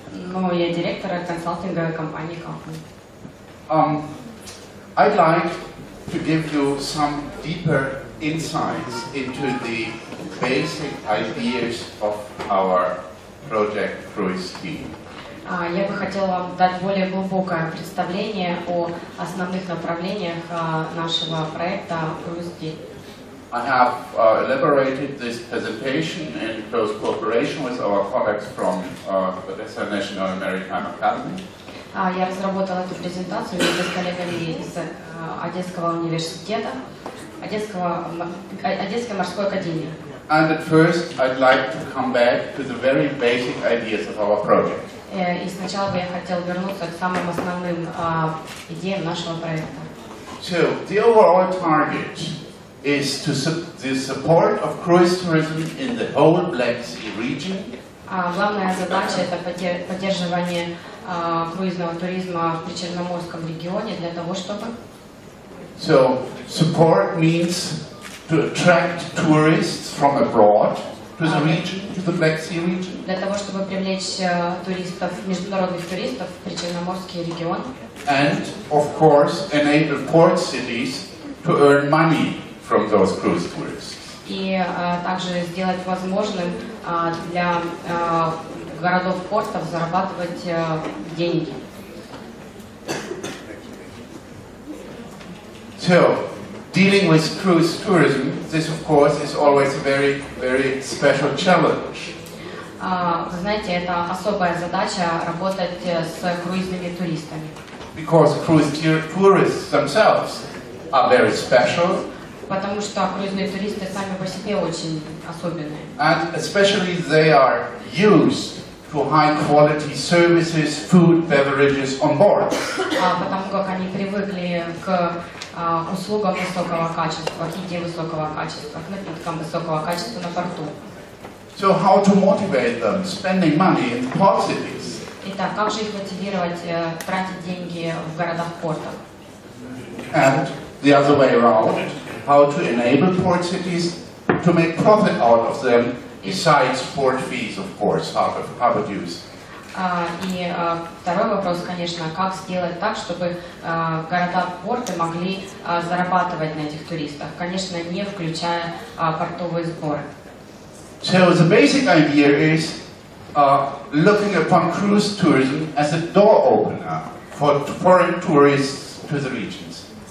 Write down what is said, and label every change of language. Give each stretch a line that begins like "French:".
Russian: Но я директор консалтинговой компании Kaufmann.
English: I'd like to give you some deeper insights into the basic ideas of our project CruiseT.
Russian: Я бы хотела вам дать более глубокое представление о основных направлениях нашего проекта CruiseT.
English: I have elaborated this presentation in close cooperation with our colleagues from the National American Academy.
Russian: Я разработала эту презентацию вместе с коллегами из Одесского университета, Одесской морской академии.
English: And at first, I'd like to come back to the very basic ideas of our project.
Russian: И сначала бы я хотел вернуться к самым основным идеям нашего проекта.
English: So, the overall target is the support of cruise tourism in the whole Black Sea region.
Russian: Главная задача это поддерживание круизного туризма в Причерноморском регионе для того, чтобы.
English: So, support means to attract tourists from abroad to the region, to the Black Sea region.
Russian: Для того, чтобы привлечь туристов, международных туристов в Причерноморский регион.
English: And, of course, enable port cities to earn money from those cruise tourists.
Russian: И также сделать возможным для городов-портов зарабатывать деньги.
English: So, dealing with cruise tourism, this of course is always a very, very special challenge.
Russian: Вы знаете, это особая задача работать с круизными туристами.
English: Because cruise tourists themselves are very special.
Russian: Потому что круизные туристы сами по себе очень особенные.
English: And especially they are used to high quality services, food, beverages on board.
Russian: Потому как они привыкли к услугам высокого качества, еде высокого качества, к напиткам высокого качества на борту.
English: So how to motivate them spending money in port cities?
Russian: Итак, как же их мотивировать тратить деньги в городах-портах?
English: And the other way around, how to enable port cities to make profit out of them, besides port fees, of course, how to use.
Russian: И второй вопрос, конечно, как сделать так, чтобы города-порты могли зарабатывать на этих туристах, конечно, не включая портовые сборы.
English: So the basic idea is looking upon cruise tourism as a door opener for foreign tourists to the regions.